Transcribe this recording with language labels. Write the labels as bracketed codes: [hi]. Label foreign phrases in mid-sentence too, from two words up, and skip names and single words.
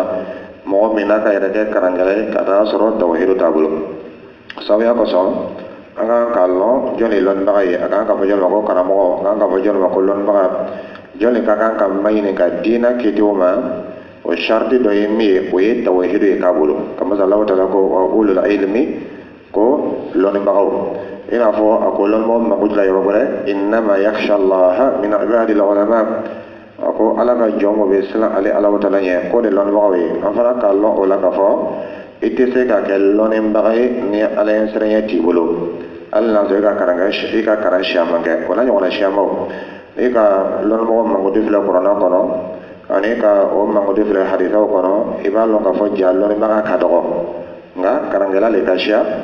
[bm] mɔgɔ min n'a ka yɛrɛ kɛ karankɛla ye ka taa sɔrɔ tawhidu t'a bolo sabuya kosɔn an kan k'a lɔn jɔn de ye lɔnnibaga ye a kan ka fɔ jɔn ma ko karamɔgɔ a kan ka fɔ jɔn ma ko lɔnnibaga jɔn de ka kan ka maɲini ka diina kitiw ma o sharti dɔ ye min ye o ye tawhidu ye k'a bolo kamasa Allah ta'ala ko [ar] وأولو العلم [bm] ko lɔnnibagaw i n'a fɔ a ko lɔnnibagaw mako jira yɔrɔ wɛrɛ [ar] إنما يخشى الله من عباده العلماء [bm] a ko ala ka jɔn o bɛ siran ale Allah ta'ala ɲɛ ko de lɔnnibagaw ye an fana k'a lɔn o la k'a fɔ i tɛ se ka kɛ lɔnnibaga ye ni ala ye siranya t'i bolo hali n'a sɔrɔ i ka karan siaman kɛ o n'a ɲɔgɔnna siamaw i ka lɔnnibagaw mankoti filɛ kuranɛ kɔnɔ ani ka o mankoti filɛ hadisaw kɔnɔ i b'a lɔn k'a fɔ ja lɔnnibaga ka dɔgɔ nka karankɛla le ka siya